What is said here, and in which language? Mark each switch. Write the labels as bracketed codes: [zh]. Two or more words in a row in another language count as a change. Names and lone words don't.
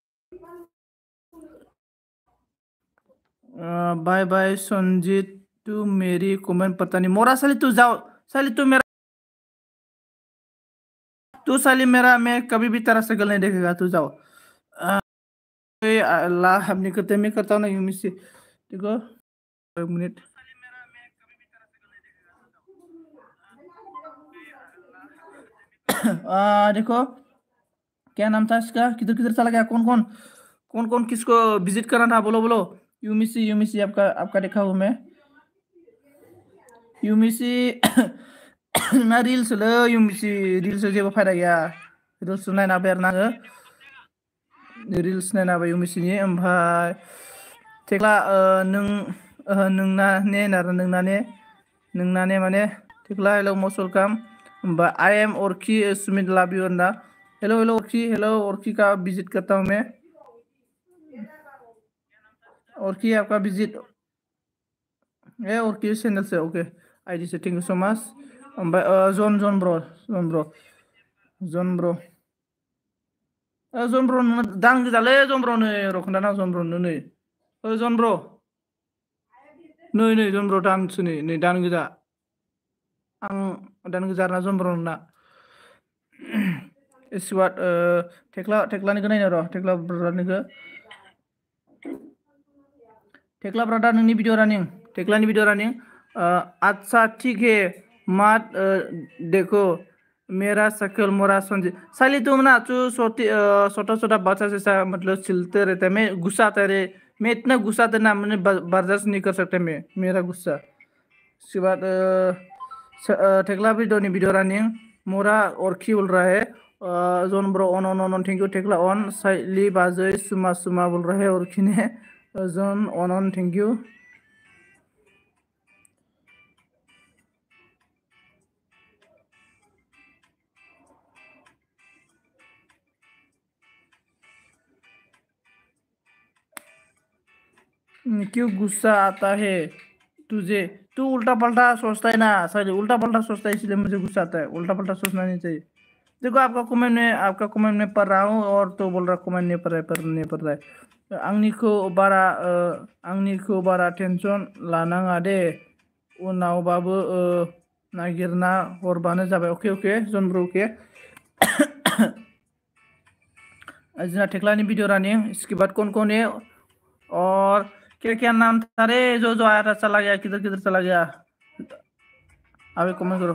[hi] बाय बाय संजीत, तू मेरी कमेंट पता नहीं। मोरा साली तू जाओ, साली तू मेरा, तू साली मेरा, मैं कभी भी तेरा शक्ल नहीं देखेगा, तू जाओ। अल्लाह अपनी करते मैं करता हूँ ना यूं से, देखो 1 मिनट। देखो क्या नाम था इसका, किधर किधर चला गया, कौन कौन किसको विजिट करना था, बोलो बोलो। यूमिसी आपका आपका देखा हूँ मैं। [brx] यूमिसी ना रिल्स लो, यूमिसी रिल्स जेबो फायदा गैया, रिल्स नायना बेरना आङो, रिल्स नायना बा यूमिसिनि। ओमफ्राय थेक्ला नोंना ने नार नोंना ने माने थेक्ला हेलो [en] most welcome. [brx] ओमफ्राय आई एम ऑर्की सुमित लव यू होनना। [hi] हेलो हेलो ऑर्की का विजिट करता हूँ मैं। ऑर्की आपका विजिट है, ऑर्की चैनल से, ओके आईडी से, [en] thank you so much. [brx] ओमफ्राय जन ब्रो जन ब्रो नोंना दान गोजालै, जन ब्रो नै र' खोन्थाना जन ब्रो नै जन ब्रो नै जन ब्रो दानसो नै दान गोजा, आं दान गोजा आरोना जन ब्रो नोंना। इस्वाट थेक्लानिखौ नायनो र', थेक्ला ब्रादार नोंनि [en] video running, [brx] थेक्लानि [en] video running. [hi] अच्छा ठीक है मत देखो मेरा शक्ल मोरा संजीत। साली तुम ना तू छोटा छोटा बच्चा जैसा मतलब चिल्लते रहते, मैं गुस्सा आता रे, मैं इतना गुस्सा आता ना, मैंने बर्दाश्त नहीं कर सकता मैं, मेरा गुस्सा। उसके बाद थेक्ला वीडियो रनिंग, मोरा ऑर्की बोल रहा है। जोन ब्रो ऑन ऑन ऑन [en] thank you, [hi] थेक्ला ऑन, साइली बाजै सुमा बोल रहा है ऑर्की ने। जोन ऑन [en] thank you. [hi] क्यों गुस्सा आता है तुझे, तू उल्टा पल्टा सोचता है ना साली, उल्टा पल्टा सोचता है इसलिए मुझे गुस्सा आता है, उल्टा पल्टा सोचना नहीं चाहिए। देखो आपका कमेंट में पढ़ रहा हूँ, और तो बोल रहा कमेंट नहीं पढ़ रहा है। [brx] आंनिखौ बारा टेंशन लानाङा दे, उनावबाबो नागिरना हरबानो जाबाय। ओके जन ब्रो ओके। [hi] जोंना थेक्लानि [en] video running, [hi] इसके बाद कौन है और क्या नाम था रे, जो आया था चला गया, किधर चला गया, अबे कमेंट करो।